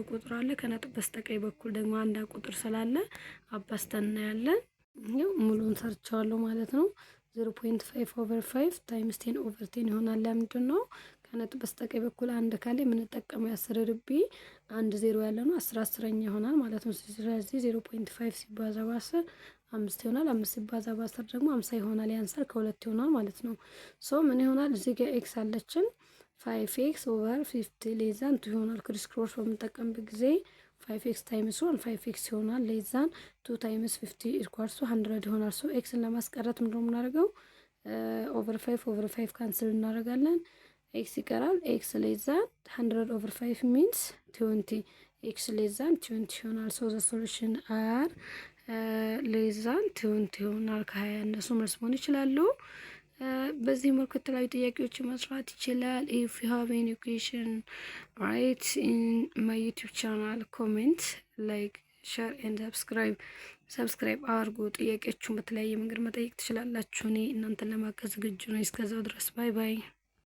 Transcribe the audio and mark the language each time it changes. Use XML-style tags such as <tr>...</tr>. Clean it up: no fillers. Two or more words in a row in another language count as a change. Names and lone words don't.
<am>ቁጥር አለ። ከነጥብ በስተቀኝ በኩል ደግሞ አንድ ቁጥር ስላለ አባስተን እናያለን። ይሄው ሙሉን ሰርቻለሁ ማለት ነው።</am> <en>0.5 over 5 times 10 over 10</en> <am>ይሆናል። ለምንድነው ከነጥብ በስተቀኝ በኩል አንድ ካለ የምንጠቀመው 10 ርቢ አንድ 0 ያለ ነው 10 10ኛ ይሆናል ማለት ነው። ስለዚህ 0.5 ሲባዛ በ10 5 ይሆናል። 5 ሲባዛ በ10 ደግሞ 50 ይሆናል። ያንሳል ከሁለት ይሆናል ማለት ነው። ሶ ምን ይሆናል? እዚህ ጋር x አለችን</am> <en>5x over 50 less than 2</en> <am>ይሆናል።</am> <en>criss cross</en> <am>በምንጠቀምበት ጊዜ</am> <en>5x times 1 5x</en> <am>ይሆናል።</am> <en>less than 2 times 50 equals to 100</en> <am>ይሆናል። ሶ x ለማስቀረት ምንድነው የምናደርገው?</am> <en>over 5</en> <am>ካንስል እናደርጋለን። x ይቀራል።</am> <en>x less than 100 over 5 means 20 x less than</en> <am>20 ይሆናል።</am> <en>so the solution are less than 20</en> <am>ይሆናል። ከ20 ያነሱ መልስ መሆን ይችላሉ። በዚህ መልኩ የተለያዩ ጥያቄዎች መስራት ይችላል።</am> <en>if you have any question write in my YouTube channel, comment, like, share and subscribe</en> <am>አድርጉ። ጥያቄዎቹን በተለያየ መንገድ መጠየቅ ትችላላችሁ። እኔ እናንተን ለማገዝ ዝግጁ ነኝ። እስከዛው ድረስ</am> <en>bye bye።</en>